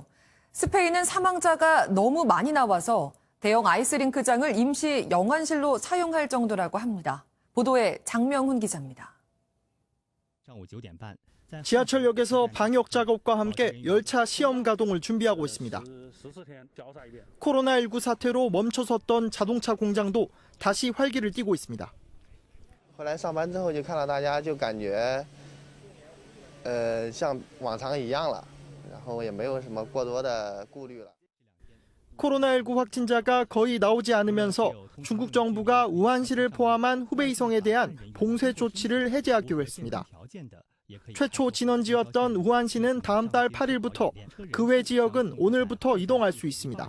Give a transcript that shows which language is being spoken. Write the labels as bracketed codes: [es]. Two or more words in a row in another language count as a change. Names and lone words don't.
[ko] 스페인은 사망자가 너무 많이 나와서 대형 아이스링크장을 임시 영안실로 사용할 정도라고 합니다. 보도에 장명훈 기자입니다. 지하철역에서 방역 작업과 함께 열차 시험 가동을 준비하고 있습니다. 코로나19 사태로 멈춰섰던 자동차 공장도 다시 활기를 띠고 있습니다. [zh] 回来上班之后就看到大家就感觉像往常一样了，然后也没有什么过多的顾虑了。 [ko] 코로나19 확진자가 거의 나오지 않으면서 중국 정부가 우한시를 포함한 후베이성에 대한 봉쇄 조치를 해제하기로 했습니다. 최초 진원지였던 우한시는 다음 달 8일부터 그 외 지역은 오늘부터 이동할 수 있습니다.